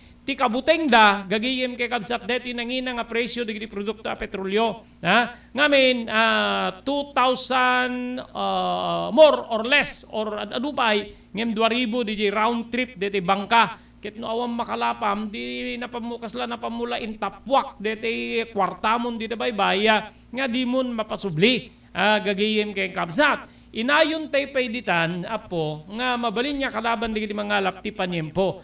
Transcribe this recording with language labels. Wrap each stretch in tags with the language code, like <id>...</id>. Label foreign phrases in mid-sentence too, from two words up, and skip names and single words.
<ilo>Ti kabuteng da gagayem kay kabsat deti nangina nga presyo digiti produkto a petrolyo ngamin 2,000</ilo> <en>more or less</en> <ilo>or adupay ngem 2,000 di</ilo> <en>round trip</en> <ilo>deti bangka ket no awam makalapam di napamukasla napamula in tapwak deti kwartamon di baybay nga di mon mapasubli gagayem kay kabsat. Inayon tay payditan apo nga mabalin niya kalaban digiti mangalap ti panyempo.</ilo>